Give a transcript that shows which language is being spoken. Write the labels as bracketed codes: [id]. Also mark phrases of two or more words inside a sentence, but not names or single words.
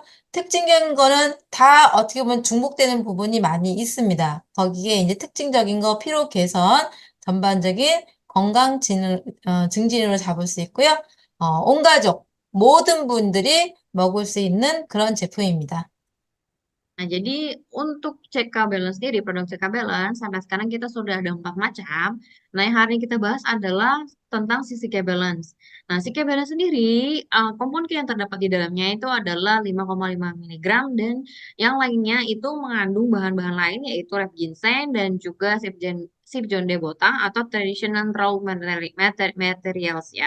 [ko] 특징적인 거는 다 어떻게 보면 중복되는 부분이 많이 있습니다. 거기에 이제 특징적인 거 피로 개선, 전반적인 건강 증진으로 잡을 수 있고요. 온 가족, 모든 분들이 먹을 수 있는 그런 제품입니다. [id] Nah, jadi untuk CK Balance sendiri, produk CK Balance, sampai sekarang kita sudah ada 4 macam. Nah, yang hari ini kita bahas adalah tentang si CK Balance. Nah, CK Balance sendiri, komponen yang terdapat di dalamnya itu adalah 5,5 miligram dan yang lainnya itu mengandung bahan-bahan lain yaitu [en] rep ginseng [id] dan juga Sipjon Botang atau [en] traditional raw materials [id] ya.